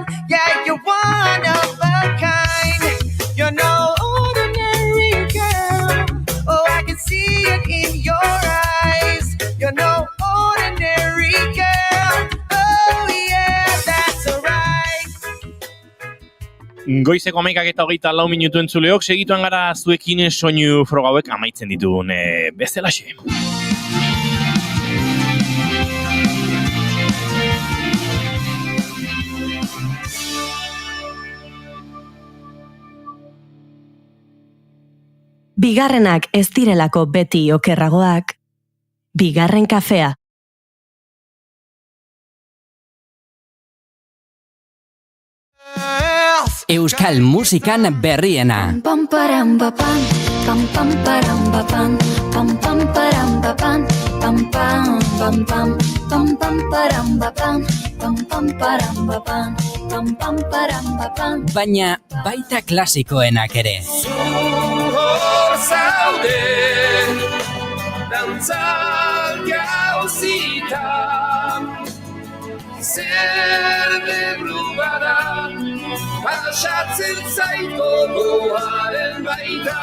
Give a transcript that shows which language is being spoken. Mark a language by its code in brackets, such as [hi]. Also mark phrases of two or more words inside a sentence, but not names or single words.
[en] Yeah, you're one of a kind. You're no ordinary girl. Oh, I can see it in your eyes. You're no ordinary girl. Oh, yeah, that's alright. [eu] Goizeko 11:24 minutu entzuleok, segituan gara zuekin soinu froga hauek amaitzen ditugun bezalaxe. Bigarrenak ez direlako beti okerragoak. Bigarren kafea. Euskal musikan berriena. Pam param pam pam pam param pam pam pam param pam pam pam pam pam pam pam param pam pam pam param pam pam pam param pam. Baina baita klasikoenak ere. Hor zaude, dantzak gauzitan, zer berru bada, pasatzen zaiko goaren baita.